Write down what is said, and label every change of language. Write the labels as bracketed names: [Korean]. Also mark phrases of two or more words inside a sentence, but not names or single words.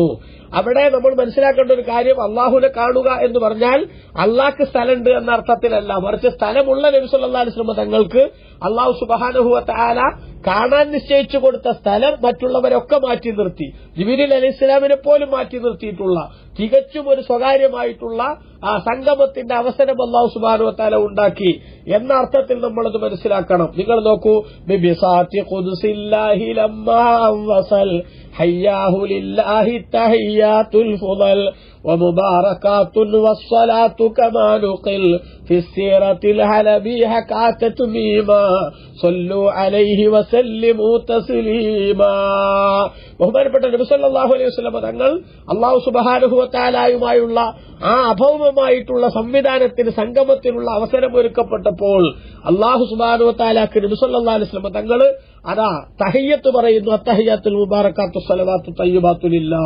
[Malayalam] അവിടെ നമ്മൾ മനസ്സിലാക്കേണ്ട ഒരു കാര്യം, അല്ലാഹുവിനെ കാണുക എന്ന് പറഞ്ഞാൽ അല്ലാഹ്ക്ക് സ്ഥലമുണ്ട് എന്ന അർത്ഥത്തിലല്ല, മറിച്ച് സ്ഥലമുള്ള നബി [Arabic] صلى الله عليه وسلم [Malayalam] തങ്ങൾക്ക് [Arabic] الله سبحانه وتعالى [Malayalam] കാണാൻ നിശ്ചയിച്ചു കൊടുത്ത സ്ഥലം മറ്റുള്ളവരൊക്കെ മാറ്റി നിർത്തി, ജിബ്രീൽ അലൈഹിസ്സലാമിനെ പോലും മാറ്റി നിർത്തിയിട്ടുള്ള തികച്ചും ഒരു സ്വകാര്യമായിട്ടുള്ള ആ സംഗമത്തിന്റെ അവസരം [Arabic] الله سبحانه وتعالى [Malayalam] ഉണ്ടാക്കി എന്ന അർത്ഥത്തിൽ നമ്മളത് മനസ്സിലാക്കണം. നിങ്ങൾ നോക്കൂ, [Arabic] ببساط قدس الله لما وصل حياه لله تحيات الفضل ومباركات والصلاة كما نقل في السيرة الحلبي حكات تميما صلوا عليه وسلموا تسليما. [Malayalam] ബഹുമാനപ്പെട്ട നബി [Arabic] صلى الله عليه وسلم [Malayalam] തങ്ങൾ [Arabic] الله سبحانه [Malayalam] വ തആലയുമായുള്ള ആ അഭൗമമായിട്ടുള്ള സംവിധാനത്തിന് സംഗമത്തിനുള്ള അവസരം ഒരുക്കപ്പെട്ടപ്പോൾ [Arabic] الله سبحانه [Malayalam] വ തആലക്ക് നബി [Arabic] صلى الله عليه وسلم [Malayalam] തങ്ങൾ അതാ തഹിയ്യത്ത് പറയുന്നു, [Arabic] التحيات المباركات الصلوات الطيبات لله.